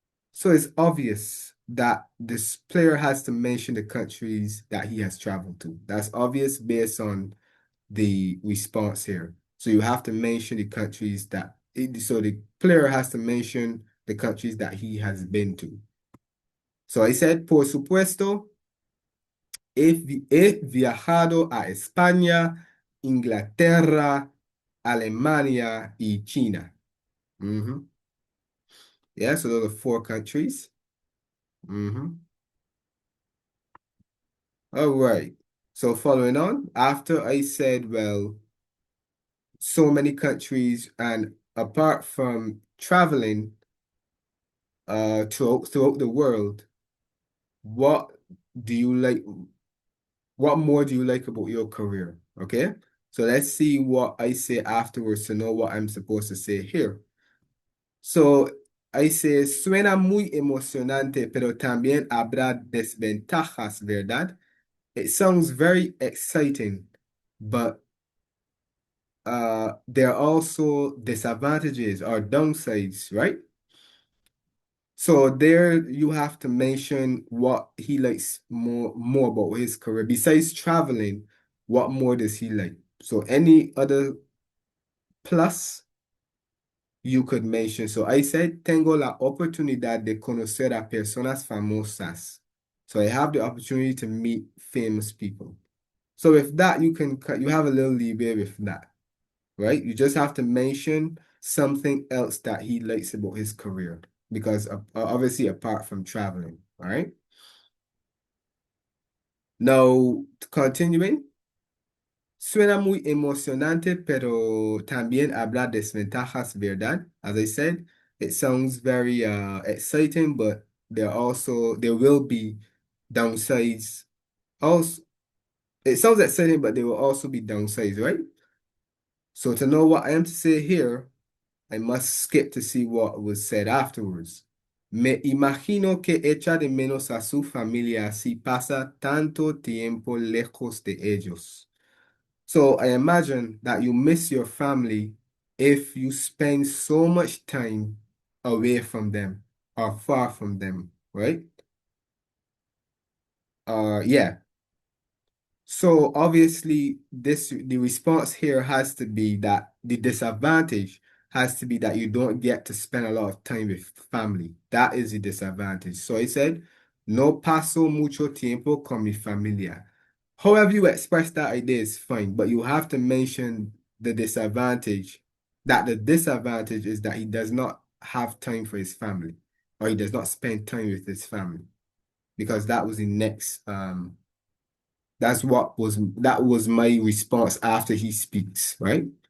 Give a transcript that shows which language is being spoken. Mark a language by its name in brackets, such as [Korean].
[English] So it's obvious that this player has to mention the countries that he has traveled to. That's obvious based on the response here. So you have to mention the countries so the player has to mention the countries that he has been to. So I said, [Spanish] por supuesto, he viajado a España, Inglaterra, Alemania y China. [English] Yeah, so those are 4 countries. All right. So following on, after I said, well, so many countries, and apart from traveling throughout the world, what do you like? What more do you like about your career? Okay. So let's see what I say afterwards to know what I'm supposed to say here. So I say, [Spanish] suena muy emocionante, pero también habrá desventajas, ¿verdad? [English] It sounds very exciting, but there are also disadvantages or downsides, right? So there you have to mention what he likes more about his career. Besides traveling, what more does he like? So any other plus you could mention. So I said, [Spanish] tengo la oportunidad de conocer a personas famosas. [English] So I have the opportunity to meet famous people. So with that, you have a little leeway with that, right? You just have to mention something else that he likes about his career, because obviously apart from traveling, all right? Now, continuing, [Spanish] suena muy emocionante, pero también habla desventajas, ¿verdad? [English] As I said, it sounds very exciting, but there will be downsides. Also, it sounds exciting, but there will also be downsides, right? So to know what I am to say here, I must skip to see what was said afterwards. [Spanish] Me imagino que echa de menos a su familia si pasa tanto tiempo lejos de ellos. [English] So I imagine that you miss your family if you spend so much time away from them or far from them, right? Yeah. So obviously, the response here has to be that the disadvantage has to be that you don't get to spend a lot of time with family. That is the disadvantage. So I said, [Spanish] no paso mucho tiempo con mi familia. [English] However you express that idea is fine, but you have to mention the disadvantage, that the disadvantage is that he does not have time for his family, or he does not spend time with his family, because that was the next that was my response after he speaks, right?